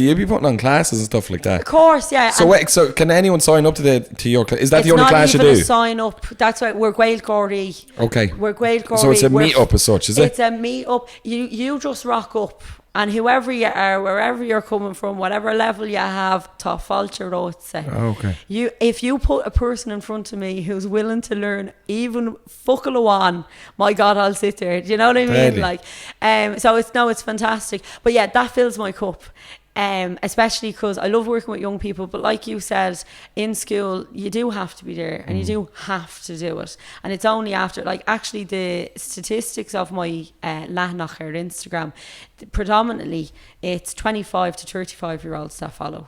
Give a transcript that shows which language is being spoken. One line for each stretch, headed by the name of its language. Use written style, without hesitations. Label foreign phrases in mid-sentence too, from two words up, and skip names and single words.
English: You'll be putting on classes and stuff like that. Of course, yeah. So wait, so can anyone sign up to your class? Is that the only class you do? It's not even a sign up. That's right. We're Ghaelgie. Okay. We're Ghaelgie. So it's a meet up as such, is it? It's a meet up. You just rock up. And whoever you are, wherever you're coming from, whatever level you have,
Irish: tá fáilte rótsa.
English: Okay. If you put a person in front of me who's willing to learn even fuckle one, my God, I'll sit there. Do you know what I mean? Really? Like, so it's fantastic. But yeah, that fills my cup. Especially because I love working with young people, but like you said, in school you do have to be there and you do have to do it, and it's only after, like, actually the statistics of my Lanacher Instagram, predominantly it's 25 to 35 year olds that follow.